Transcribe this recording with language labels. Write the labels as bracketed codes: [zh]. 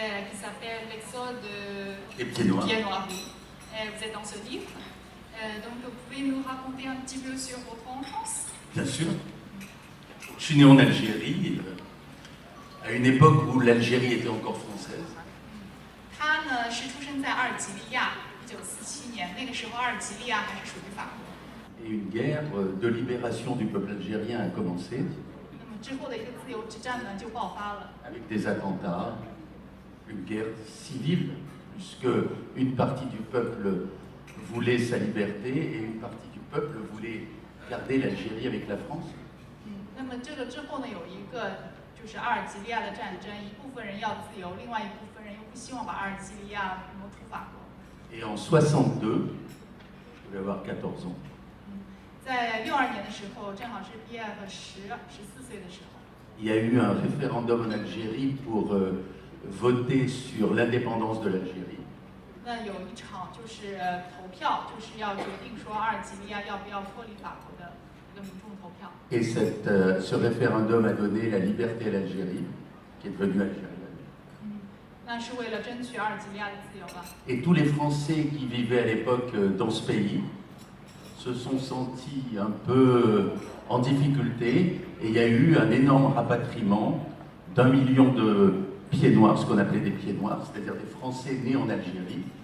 [fr] qui s'appelle L'Exode Les pieds noirs. Oui. Vous êtes dans ce livre. Donc, vous pouvez nous raconter un petit peu sur votre enfance? Bien sûr. Je suis né en Algérie, à une époque où l'Algérie était encore française. [zh] 他呢是出生在阿尔及利亚，1947年，那个时候阿尔及利亚还是属于法国。 [fr] Et une guerre de libération du peuple algérien a commencé. [zh] 那么之后的一个自由之战呢就爆发了。 [fr] Avec des attentats, une guerre civile, puisque une partie du peuple voulait sa liberté et une partie du peuple voulait garder l'Algérie avec la France. [zh] 那么这个之后呢，有一个就是阿尔及利亚的战争，一部分人要自由，另外一部分人又不希望把阿尔及利亚挪出法国。 [fr] Et en 62, je devais avoir 14 ans, [zh] 在62年的时候，正好是毕业和14岁的时候。 [fr] il y a eu un référendum en Algérie pour voter sur l'indépendance de l'Algérie. [zh] 那有一场就是投票，就是要决定说阿尔及利亚要不要脱离法国的一个民众投票。 [fr] Et ce référendum a donné la liberté à l'Algérie, qui est devenue algérienne. [zh] 那是为了争取阿尔及利亚的自由吧。 [fr] Et tous les Français qui vivaient à l'époque dans ce pays se sont sentis un peu en difficulté et il y a eu un énorme rapatriement d'1 million de pieds noirs, ce qu'on appelait des pieds noirs, c'est-à-dire des Français nés en Algérie.